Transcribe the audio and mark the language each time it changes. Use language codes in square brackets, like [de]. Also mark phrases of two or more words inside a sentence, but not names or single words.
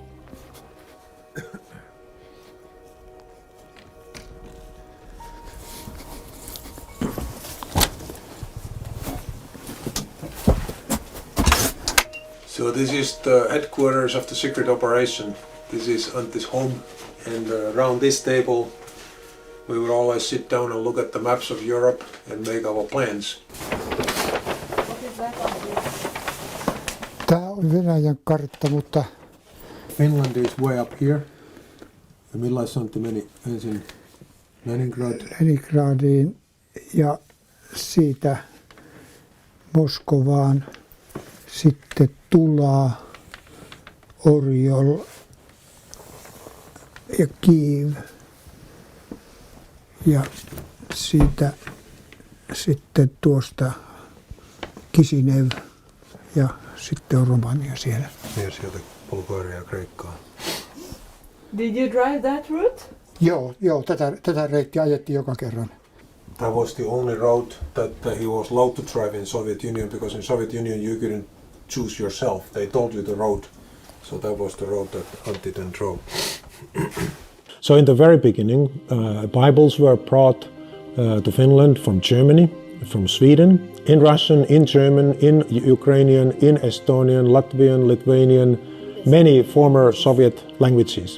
[en] So this is the headquarters of the secret operation. This is Antti's home, and around this table we would always sit down and look at the maps of Europe and make our plans. [fi] Tämä on Venäjän kartta, mutta [en] Finland is way up here. [fi] Ja millais Antti meni ensin Leningradiin ja siitä Moskovaan, sitten Tulaa, Orjol ja Kiev ja siitä sitten tuosta Kisinev ja sitten on Romania siellä. Ja sieltä Bulgaria ja Kreikkaa. [en] Did you drive that route? [fi] Joo, tätä reittiä ajettiin joka kerran. [en] That was the only road that he was allowed to drive in Soviet Union, because in Soviet Union you couldn't choose yourself. They told you the road, so that was the road that Antti then drove. So in the very beginning, Bibles were brought to Finland from Germany, from Sweden, in Russian, in German, in Ukrainian, in Estonian, Latvian, Lithuanian, many former Soviet languages.